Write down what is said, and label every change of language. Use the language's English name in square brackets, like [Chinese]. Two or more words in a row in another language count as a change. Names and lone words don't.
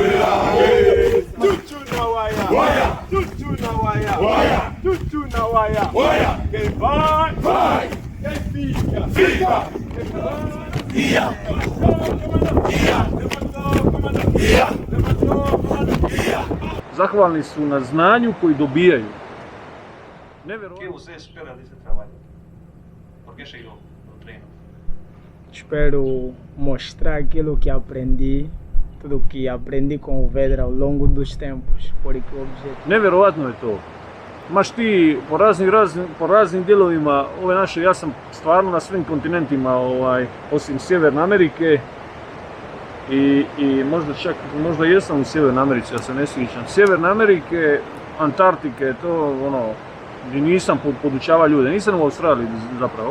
[Portuguese] Chuchu na waya, chuchu na waya, quem vai, quem fica. [Croatian] Zahvalni su na znanju koji dobijaju. [Portuguese] O que você espera desse trabalho? Por que chegou no treino? Espero mostrar aquilo que aprendi, tudo que aprendi com o Vedra ao longo dos tempos, porque o objetivo... [Croatian] Nevjerojatno je to. Maš ti po raznim dijelovima ove naše, ja sam stvarno na svim kontinentima, osim Sjeverne Amerike i možda jesam u Sjevernoj Americi, ja se ne sjećam. Sjeverne Amerike, Antarktike, to gdje nisam podučavao ljude, nisam u Australiji zapravo.